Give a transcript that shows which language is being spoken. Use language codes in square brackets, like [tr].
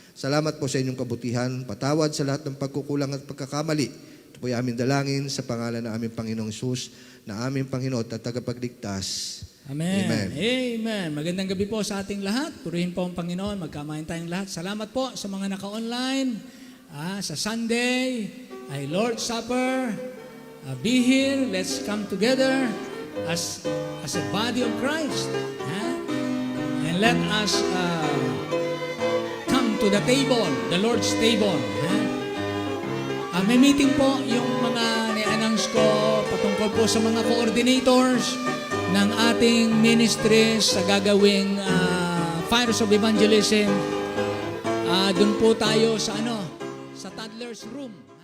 [tl] Salamat po sa inyong kabutihan, patawad sa lahat ng pagkukulang at pagkakamali. Ito po ay aming dalangin sa pangalan ng aming Panginoong Hesus, na aming Panginoon at tagapagligtas. Amen. Amen. Amen. Magandang gabi po sa ating lahat. Purihin po ang Panginoon. Magkamayan tayong lahat. Salamat po sa mga naka-online. [en] Sa Sunday, ay Lord's Supper. Be here. Let's come together as a body of Christ. And let us come to the table, the Lord's table. [tl] May meeting po yung mga ni-announce ko patungkol po sa mga coordinators ng ating ministries sa gagawing Fires of Evangelism. Doon po tayo sa sa toddler's room.